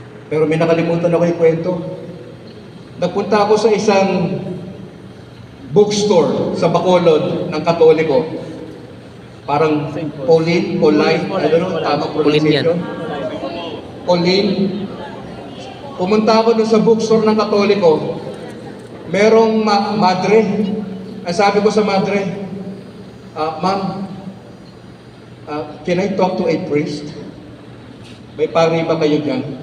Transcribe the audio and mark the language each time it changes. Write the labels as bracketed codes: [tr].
[tl] Pero may nakalimutan ako yung kwento. Nagpunta ako sa isang bookstore sa Bacolod ng Katoliko. Parang Pauline, [en] I don't know, [tl] tama pronunciation. Pauline. Pumunta ako doon sa bookstore ng Katoliko. Merong madre. Ang sabi ko sa madre, [en] Ma'am, can I talk to a priest? [tl] May pari ba kayo dyan?